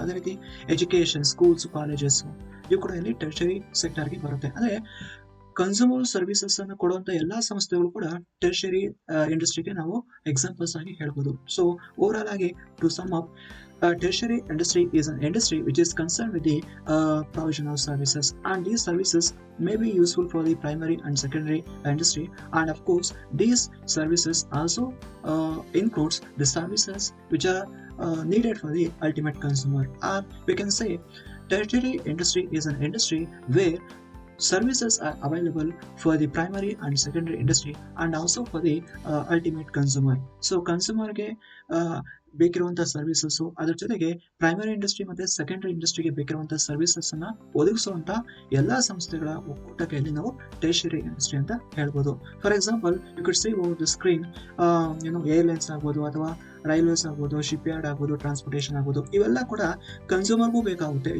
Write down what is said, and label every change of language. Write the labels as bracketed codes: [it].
[kn] ಅದೇ ರೀತಿ education, schools, colleges ಇವು ಕೂಡ ಇಲ್ಲಿ ಟೆರ್ಷರಿ ಸೆಕ್ಟರ್ಗೆ ಬರುತ್ತೆ. ಅಂದರೆ ಕನ್ಸ್ಯೂಮರ್ ಸರ್ವಿಸಸ್ ಅನ್ನು ಕೊಡುವಂತ ಎಲ್ಲಾ ಸಂಸ್ಥೆಗಳು ಕೂಡ ಟೆರ್ಷರಿ ಇಂಡಸ್ಟ್ರಿಗೆ ನಾವು ಎಕ್ಸಾಂಪಲ್ಸ್ ಆಗಿ ಹೇಳ್ಬೋದು. [en] So overall ಆಗಿ to sum up, tertiary industry is an industry which is concerned with the provision of services, and these services may be useful for the primary and secondary industry, and of course these services also includes the services which are needed for the ultimate consumer, or we can say tertiary industry is an industry where services are available for the primary and secondary industry and also for the ultimate consumer. [kn] So consumer ಗೆ ಬೇಕಿರುವಂತಹ services, ಅದ್ರ ಜೊತೆಗೆ primary industry ಮತ್ತೆ secondary ಇಂಡಸ್ಟ್ರಿಗೆ ಬೇಕಿರುವಂತಹ services ಅನ್ನ ಒದಗಿಸುವಂತ ಎಲ್ಲಾ ಸಂಸ್ಥೆಗಳ ಒಕ್ಕೂಟಕ್ಕೆ ಇಲ್ಲಿ ನಾವು ಟೆರ್ಷರಿ ಇಂಡಸ್ಟ್ರಿ ಅಂತ ಹೇಳ್ಬೋದು. [en] for example, you could see over the screen, [kn] airlines ಆಗ್ಬೋದು ಅಥವಾ ರೈಲ್ವೇಸ್ ಆಗ್ಬೋದು, ಶಿಪ್ ಯಾರ್ಡ್ ಆಗ್ಬೋದು, ಟ್ರಾನ್ಸ್ಪೋರ್ಟೇಷನ್ ಆಗ್ಬೋದು, ಇವೆಲ್ಲ ಕೂಡ ಕನ್ಸ್ಯೂಮರ್ಗೂ ಬೇಕಾಗುತ್ತೆ.